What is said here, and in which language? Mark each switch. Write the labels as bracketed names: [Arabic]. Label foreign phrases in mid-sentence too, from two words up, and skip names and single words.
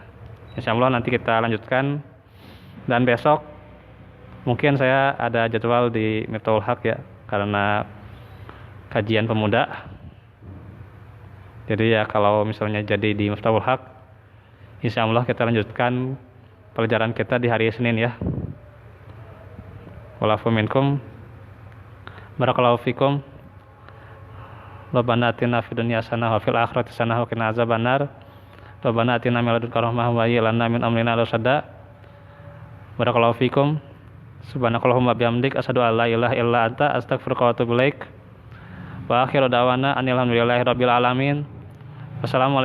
[Indonesian] Insyaallah nanti kita lanjutkan, dan besok mungkin saya ada jadwal di Miftahul Haq ya, karena kajian pemuda. Jadi ya kalau misalnya jadi di Miftahul Haq, insyaallah kita lanjutkan pelajaran kita di hari Senin ya. [Arabic] والعفو منكم، بارك الله فيكم. ربنا آتنا في الدنيا حسنة وفي الآخرة حسنة وقنا عذاب النار. ربنا آتنا من لدنك رحمة وهيئ لنا من أمرنا رشدا. بارك الله فيكم. سبحانك اللهم وبحمدك أشهد أن لا إله إلا أنت أستغفرك وأتوب إليك. وآخر دعوانا أن الحمد لله رب العالمين.